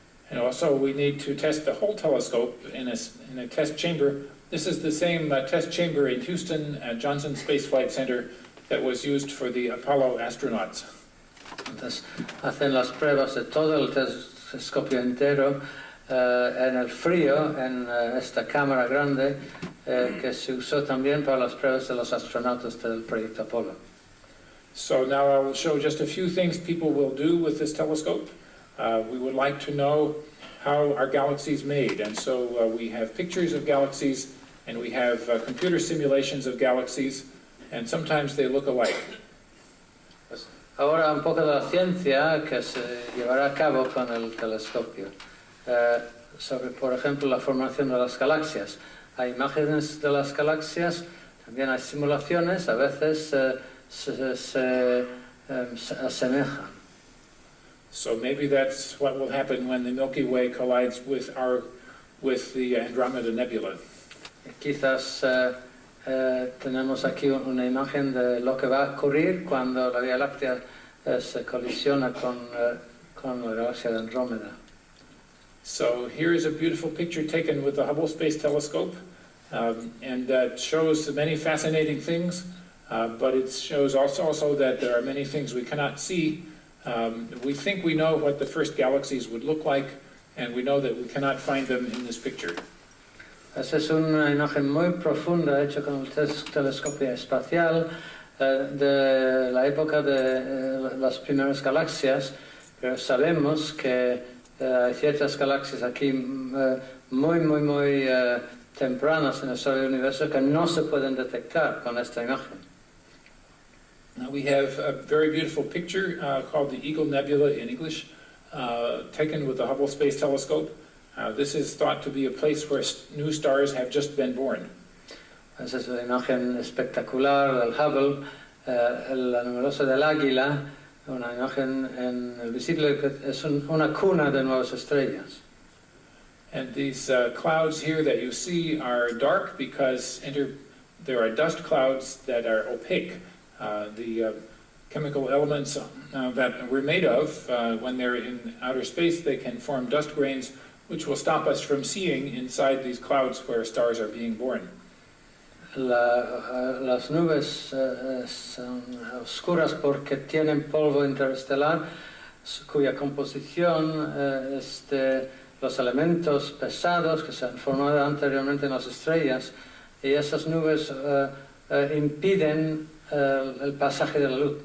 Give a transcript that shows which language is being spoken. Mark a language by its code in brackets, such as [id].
[en] And also we need to test the whole telescope in a test chamber. This is the same test chamber in Houston at Johnson Space Flight Center that was used for the Apollo astronauts. [es] Entonces hacen las pruebas de todo el telescopio entero en el frío, en esta cámara grande que se usó también para las pruebas de los astronautas del proyecto Apolo. [en] So now I will show just a few things people will do with this telescope. We would like to know how our galaxy is made, and so we have pictures of galaxies and we have computer simulations of galaxies, and sometimes they look alike. [es] Ahora un poco de la ciencia que se llevará a cabo con el telescopio. Sobre, por ejemplo, la formación de las galaxias. Hay imágenes de las galaxias, también hay simulaciones, a veces se asemejan. [en] So maybe that's what will happen when the Milky Way collides with the Andromeda Nebula. [es] Quizás tenemos aquí una imagen de lo que va a ocurrir cuando la Vía Láctea se colisiona con la galaxia de Andrómeda. [en] So here is a beautiful picture taken with the Hubble Space Telescope, and that shows many fascinating things, but it shows also that there are many things we cannot see. We think we know what the first galaxies would look like, and we know that we cannot find them in this picture. [es] Esa es una imagen muy profunda hecha con el telescopio espacial de la época de las primeras galaxias, pero sabemos que hay ciertas galaxias aquí muy tempranas en la historia del universo que no se pueden detectar con esta imagen. [en] Now we have a very beautiful picture called the Eagle Nebula in English, taken with the Hubble Space Telescope. This is thought to be a place where new stars have just been born. [es] Esa es una imagen espectacular del Hubble, la nebulosa del Águila, una imagen en el visible que es una cuna de nuevas estrellas. [en] And these clouds here that you see are dark because there are dust clouds that are opaque. The chemical elements that we're made of, when they're in outer space, they can form dust grains, which will stop us from seeing inside these clouds where stars are being born. [es] Las nubes son oscuras porque tienen polvo interestelar, cuya composición es de los elementos pesados que se han formado anteriormente en las estrellas, y esas nubes impiden el pasaje de la luz.